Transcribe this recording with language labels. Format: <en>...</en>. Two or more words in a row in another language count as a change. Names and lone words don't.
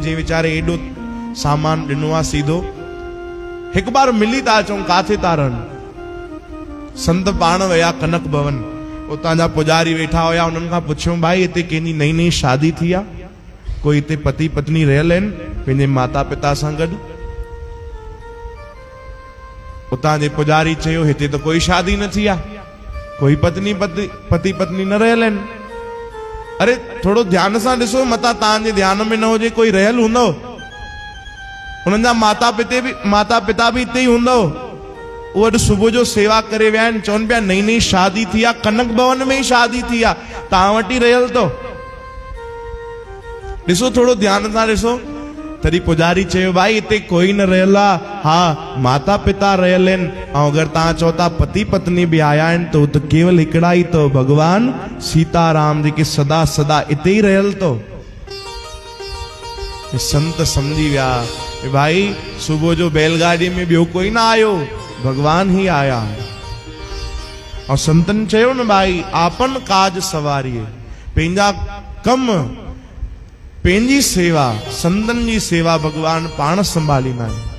<sd>जे वीचारे एडो सामान ॾिनो आहे सीधो, एक बार मिली था अचूं, काथे था रहनि। संत पाण विया कनक भवन, उतां जा पुजारी वेठा हुया, उन्हनि खां पुछियो भाई हिते कंहिंजी नई नई शादी थी आहे, कोई हिते पति पत्नी रहियल आहिनि पंहिंजे माता पिता सां गॾु? उतां जे पुजारी चयो हिते त कोई शादी न थी आहे, कोई पति पत्नी न रहियल आहिनि। अरे थोड़ो ध्यान सां ॾिसो, मतां तव्हांजे ध्यान में न हुजे कोई रहियल हूंदो, उन्हनि जा माता पिता भी हिते ई हूंदो। वो अॼु सुबुह जो सेवा करे विया आहिनि, चवनि पिया नई नई शादी थी आहे, कनक भवन में ही शादी थी आहे, तव्हां वटि ई रहियल तो। ॾिसो थोड़ो ध्यान सां ॾिसो। तॾहिं पुजारी चयो भाई हिते कोई न रहियल आहे, हा माता पिता रहियल आहिनि, ऐं अगरि तव्हां चओ था पति पत्नी बि आया आहिनि त उहो त केवल हिकिड़ा ई तो, भगवान सीताराम जेके सदा सदा हिते ई रहियल तो। संत समझी विया भाई सुबुह जो बैलगाड़ी में ॿियो कोई ना आयो, भगवान ही आया। और संतन चयो न भाई</sd> <hi>आपन काज सवारिए,</hi> <sd>पंहिंजा कम पंहिंजी सेवा, संतन जी सेवा भगवान पाण संभालींदा आहिनि।</sd>